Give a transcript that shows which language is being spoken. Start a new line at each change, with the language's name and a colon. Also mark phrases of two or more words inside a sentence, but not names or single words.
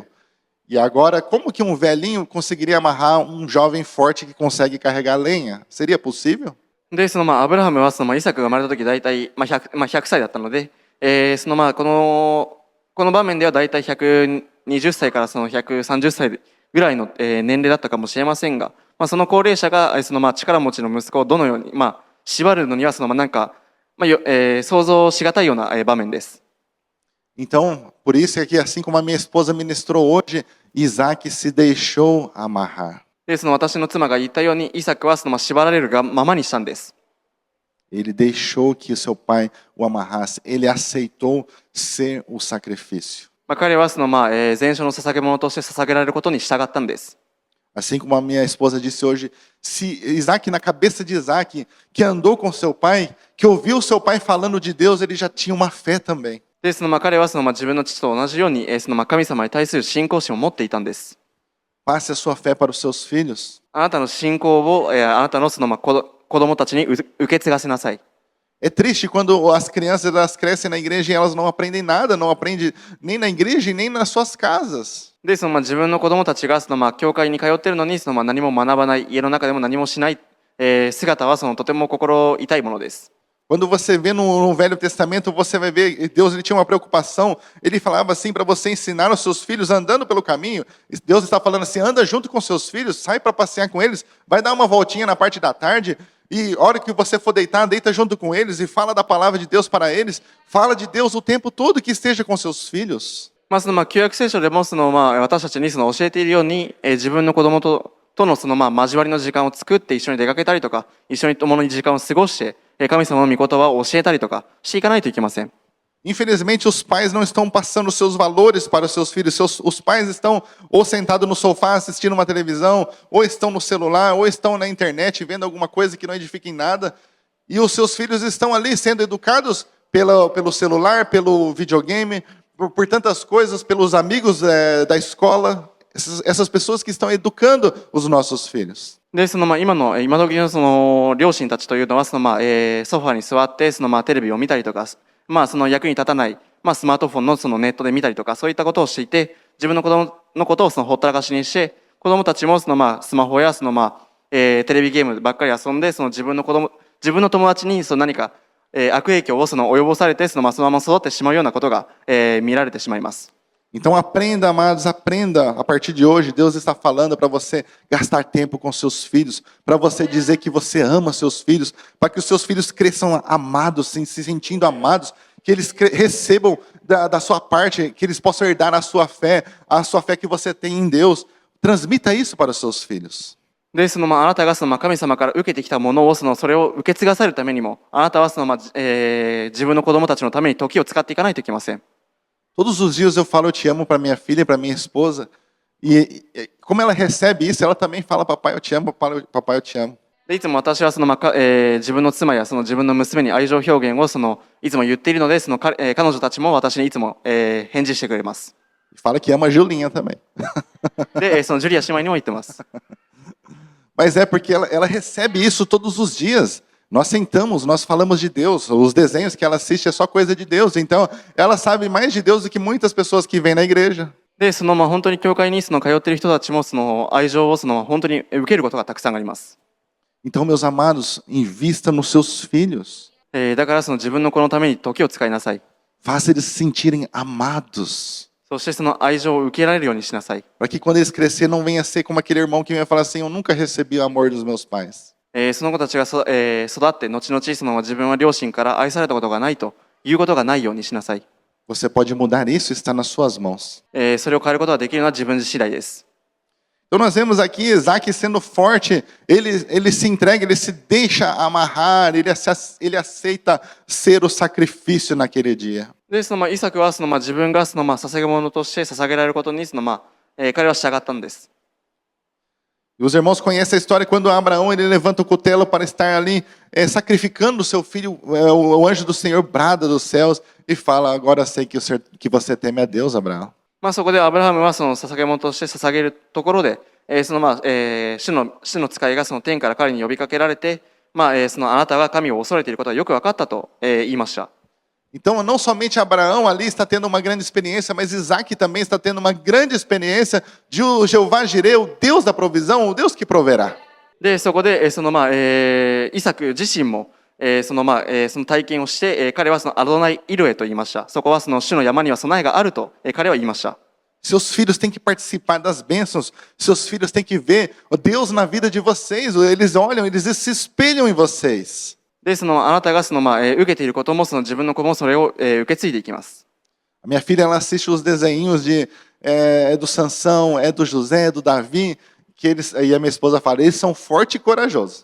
Portuguese: E agora, como que um velhinho conseguiria amarrar um jovem forte que consegue carregar lenha? Seria possível?
Japanese: で、アブラハムはイサクが生まれた時大体、100歳だったので、この場面では大体120歳から130歳ぐらいの年齢だったかもしれませんが、その高齢者が力持ちの息子をどのように縛るのには想像しがたいような場面です。
Portuguese: Então, por isso é que assim como a minha esposa ministrou hoje, Isaac se deixou amarrar.
Japanese: で、私の妻が言ったように、イサクは縛られるままにしたんです。
Portuguese: Ele deixou que o seu pai o amarrasse. Ele aceitou ser o sacrifício.
Japanese: 彼は全焼の捧げ物として捧げられることに従ったんです。
Portuguese: Assim como a minha esposa disse hoje, se Isaac, na cabeça de Isaac, que andou com seu pai, que ouviu seu pai falando de Deus, ele já tinha uma fé também.
Japanese: で、彼は自分の父と同じように、神様に対する信仰心を持っていたんです。
Portuguese: Passe a sua fé para os seus filhos.
Japanese: あなたの信仰を、あなたの子供たちに受け継がせなさい。
Portuguese: É triste quando as crianças elas crescem na igreja e elas não aprendem nada, não aprendem nem na igreja e nem nas suas casas.
Japanese: で、自分の子供たちが教会に通っているのに何も学ばない、家の中でも何もしない、姿はとても心痛いものです。
Portuguese: Quando você vê no Velho Testamento, você vai ver, Deus ele tinha uma preocupação, ele falava assim para você ensinar os seus filhos andando pelo caminho. Deus está falando assim, anda junto com seus filhos, sai para passear com eles, vai dar uma voltinha na parte da tarde, e a hora que você for deitar, deita junto com eles e fala da palavra de Deus para eles, fala de Deus o tempo todo que esteja com seus filhos.
Japanese: 旧約聖書でも私たちに教えているように、自分の子供との交わりの時間を作って一緒に出かけたりとか、一緒に共に時間を過ごして、神様の御言葉を教えたりとかしていかないといけません。
Portuguese: Infelizmente, os pais não estão passando seus valores para os seus filhos. Os pais estão ou sentados no sofá assistindo uma televisão, ou estão no celular, ou estão na internet vendo alguma coisa que não edifica em nada. E os seus filhos estão ali sendo educados pelo celular, pelo videogame, por tantas coisas, pelos amigos da escola. Essas pessoas que estão educando os nossos filhos.
Japanese: で、今時の両親たちというのはソファに座ってテレビを見たりとか、役に立たない、スマートフォンのネットで見たりとか、そういったことをしていて、自分の子供のことをほったらかしにして、子供たちもスマホやテレビゲームばっかり遊んで、自分の友達に何か悪影響を及ぼされて、そのまま育ってしまうようなことが見られてしまいます。
Portuguese: Então aprenda, amados, aprenda. A partir de hoje, Deus está falando para você gastar tempo com seus filhos, para você dizer que você ama seus filhos, para que os seus filhos cresçam amados, se sentindo amados, que eles recebam da sua parte, que eles possam herdar a sua fé que você tem em Deus. Transmita isso para os seus filhos.
Japanese: で、あなたが神様から受けてきたものをそれを受け継がされるためにも、あなたは自分の子供たちのために時を使っていかないといけません。
Portuguese: Todos os dias eu falo eu te amo para minha filha, para minha esposa. E como ela recebe isso, ela também fala papai eu te amo, papai eu te amo.
Japanese: で、いつも私は自分の妻や自分の娘に愛情表現をいつも言っているので、彼女たちも私にいつも返事してくれます。
Portuguese: Fala que ama a Julinha também.
Japanese: で、ジュリア姉妹にも言ってます。
Portuguese: Mas é porque ela recebe isso todos os dias. Nós sentamos, nós falamos de Deus. Os desenhos que ela assiste é só coisa de Deus. Então, ela sabe mais de Deus do que muitas pessoas que vêm na igreja.
Japanese: で、本当に教会に通っている人たちも愛情を本当に受けることがたくさんあります。
Portuguese: Então, meus amados, invista nos seus filhos.
Japanese: だから自分の子のために時を使いなさい。
Portuguese: Faça eles se sentirem amados.
Japanese: そして愛情を受けられるようにしなさい。
Portuguese: Para que quando eles crescerem não venha ser como aquele irmão que venha falar assim, eu nunca recebi o amor dos meus pais.
Japanese: その子たちが育って後々自分は両親から愛されたことがないということがないようにしなさい。
Portuguese: Você pode mudar isso, está nas suas mãos.
Japanese: それを変えることができるのは自分次第です。
Portuguese: Então nós vemos aqui Isaac sendo forte, ele se entrega, ele se deixa amarrar, ele aceita ser o sacrifício naquele dia.
Japanese: で、イサクは自分が捧げ物として捧げられることに彼は従ったんです。
Portuguese: E os irmãos conhecem a história quando Abraão ele levanta o cutelo para estar ali sacrificando o seu filho, o anjo do Senhor brada dos céus e fala: agora sei que você teme a Deus, Abraão.
Japanese: そこでアブラハムは捧げ物として捧げるところで、主の使いが天から彼に呼びかけられて、あなたが神を恐れていることはよく分かったと言いました。
Portuguese: Então, não somente Abraão ali está tendo uma grande experiência, mas Isaac também está tendo uma grande experiência de o Jeová Jireh, o Deus da provisão, o Deus que proverá.
Japanese: で、そこでイサク自身もその体験をして、彼はアドナイ・イルエと言いました。そこは主の山には備えがあると、彼は言いました。
Portuguese: Seus filhos têm que participar das bênçãos, seus filhos têm que ver o Deus na vida de vocês, eles olham, eles se espelham em vocês.
Japanese: で、あなたが受けていることも自分の子もそれを受け継いでいきます。
Portuguese: A minha filha ela assiste os desenhos do Sansão, do José, do Davi, que eles, e a minha esposa fala, eles são fortes e corajosos.